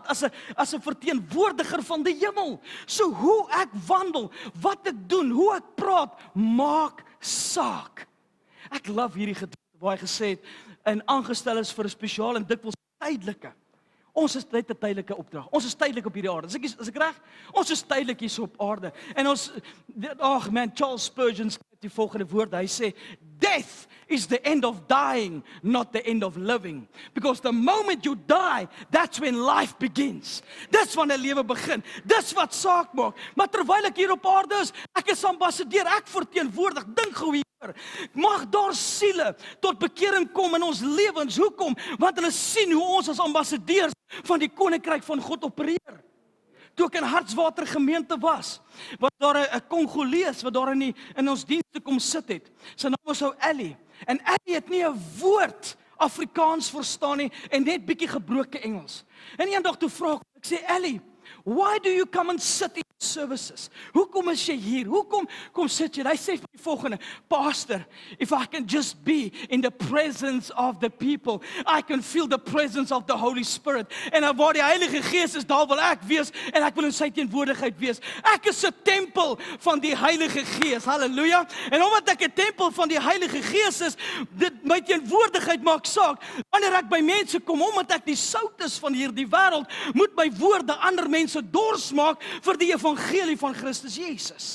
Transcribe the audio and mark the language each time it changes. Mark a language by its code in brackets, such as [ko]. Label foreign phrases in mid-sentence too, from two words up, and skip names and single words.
[af] As 'n verteenwoordiger van die hemel. So hoe ek wandel, wat ek doen, hoe ek praat, maak saak. Ek love hierdie gedeelte waar hy gesê het, en aangestel is vir 'n spesiale en dikwels tydelike. Ons is net 'n tydelike opdrag. Ons is tydelik op hierdie aarde. Is ek reg? Ons is tydelik hier op aarde. En ons, Charles Spurgeon skryf die volgende woorde. Hy sê, [en] death is the end of dying, not the end of living. Because the moment you die, that's when life begins. [af] Dis wanneer lewe begin. Dis wat saak maak. Maar terwyl ek hier op aarde is, ek is ambassadeur, ek verteenwoordig, dink gou hier. Mag daar siele tot bekering kom in ons lewens. Hoekom? Want hulle sien hoe ons as ambassadeurs van die koninkryk van God opereer. Toe ek in Hartswater gemeente was daar 'n Kongolees wat daar in ons dienste kom sit het. Sy naam was ou Ellie. En Ellie het nie 'n woord Afrikaans verstaan nie en net bietjie gebroke Engels. En eendag toe vra ek sê [en] Ellie, why do you come and sit in services? [af] Hoekom is jy hier? Hoekom kom sit jy? Hy sê vir die volgende, [en] Pastor, if I can just be in the presence of the people, I can feel the presence of the Holy Spirit. [af] En waar die Heilige Gees is, daar wil ek wees en ek wil in sy teenwoordigheid wees. Ek is 'n tempel van die Heilige Gees. Halleluja. En omdat ek 'n tempel van die Heilige Gees is, my teenwoordigheid maak saak. Wanneer ek by mense kom, omdat ek die sout is van hierdie wêreld, moet my woorde ander mense dors maak vir die evangelie van Christus Jesus.